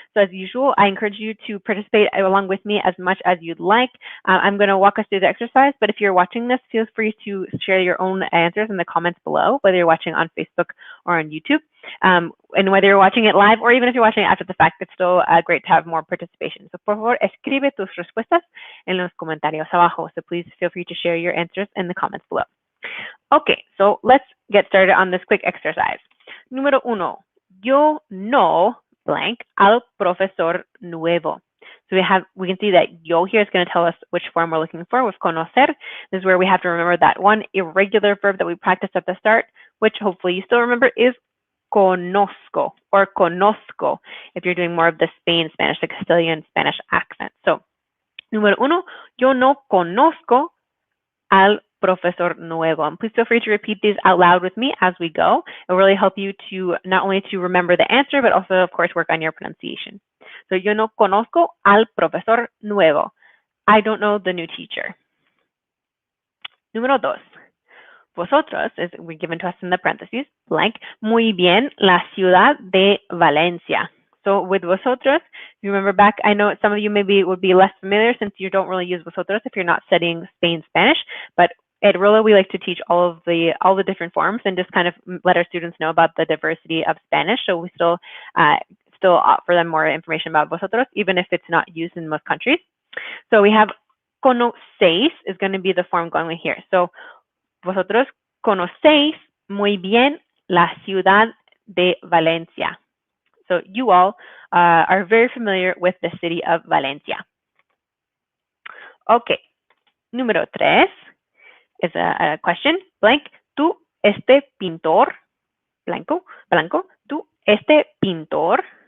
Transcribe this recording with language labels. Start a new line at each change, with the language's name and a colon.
English: So as usual, I encourage you to participate along with me as much as you'd like. I'm going to walk us through the exercise, but if you're watching this, feel free to share your own answers in the comments below, whether you're watching on Facebook or on YouTube. And whether you're watching it live or even if you're watching it after the fact, it's still great to have more participation.
Spanish: So por favor, escribe tus respuestas en los comentarios abajo.
English: So please feel free to share your answers in the comments below. Okay, so let's get started on this quick exercise.
Spanish: Número uno. Yo no blank al profesor nuevo.
English: So we can see that yo here is going to tell us which form we're looking for with conocer. This is where we have to remember that one irregular verb that we practiced at the start, which hopefully you still remember, is conozco or conozco if you're doing more of the Spanish, the Castilian Spanish accent.
Spanish: So, número uno, yo no conozco al profesor nuevo.
English: And please feel free to repeat these out loud with me as we go. It will really help you to not only to remember the answer, but also, of course, work on your pronunciation.
Spanish: So, yo no conozco al profesor nuevo.
English: I don't know the new teacher.
Spanish: Número dos.
English: Vosotros, is we're given to us in the parentheses, blank,
Spanish: muy bien, la ciudad de Valencia.
English: So with vosotros, you remember back, I know some of you maybe would be less familiar since you don't really use vosotros if you're not studying Spain Spanish, but at Rola, we like to teach all the different forms and just kind of let our students know about the diversity of Spanish. So we still offer them more information about vosotros, even if it's not used in most countries. So we have conocéis is going to be the form going here.
Spanish: So vosotros conocéis muy bien la ciudad de Valencia.
English: So you all are very familiar with the city of Valencia.
Spanish: Okay, número tres
English: is a question, blank,
Spanish: tú este pintor, blanco, tú este pintor.